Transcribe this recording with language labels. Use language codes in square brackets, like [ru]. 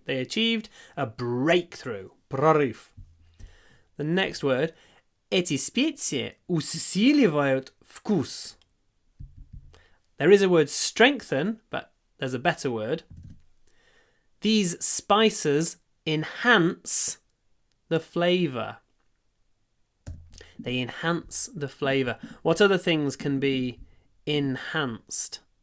[en] They achieved a breakthrough. [ru] Прорыв. [en] The next word. [ru] Эти специи усиливают вкус. [en] There is a word strengthen, but there's a better word. These spices enhance the flavour. They enhance the flavour. What other things can be enhanced?